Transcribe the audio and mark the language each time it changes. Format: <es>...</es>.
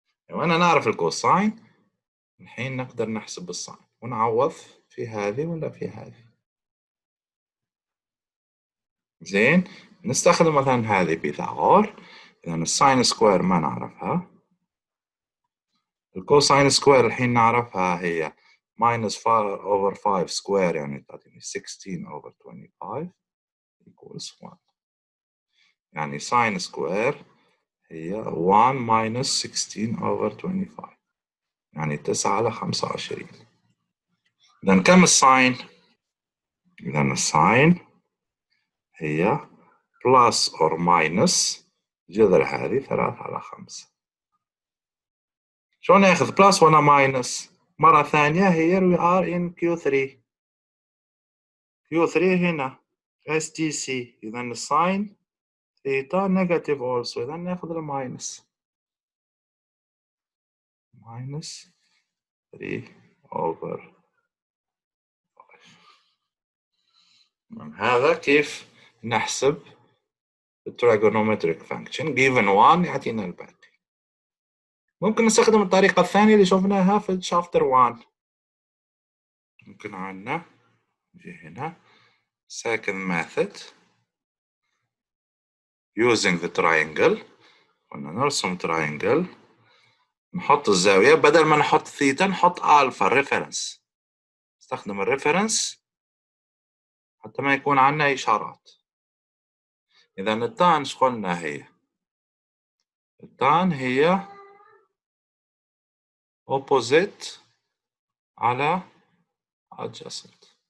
<ar>لو أنا نعرف الكوساين الحين نقدر نحسب الساين ونعوض في هذه ولا في هذه. زين، نستخدم مثلا هذه بيثاغور. إذا الساين سكوير ما نعرفها، الكوساين سكوير الحين نعرفها هي</ar> <en>minus 5 over 5 square</en> <ar>يعني تعطيني</ar> <en>16 over 25 equals 1.</en> <ar>يعني</ar> <en>sin square</en> <ar>هي</ar> <en>1 minus 16 over 25</en> <ar>يعني 9 على 25. إذا كم الساين؟ إذا الساين هي</ar> <en>plus or minus</en> <ar>جذر هذه 3 على 5. شلون ناخذ plus ولا minus؟ مرة ثانية</ar> <en>here we are in Q3.</en> <ar>Q3 هنا STC. إذا الساين ثيتا</ar> <en>negative also.</en> <ar>إذا ناخذ الماينس.</ar> <en>minus 3 over 5.</en> <ar>هذا كيف نحسب التراجونومتريك فانكشن.</ar> <en>given 1</en> <ar>يعطينا الباقي. ممكن نستخدم الطريقة الثانية اللي شفناها في شابتر 1. ممكن عندنا نجي هنا</ar> <en>second method using the triangle.</en> <ar>قلنا نرسم triangle نحط الزاوية بدل ما نحط ثيتا نحط ألفا ريفرنس. نستخدم الريفرنس حتى ما يكون عندنا إشارات. إذا التان إيش قلنا هي؟ التان هي opposite على adjacent.</ar>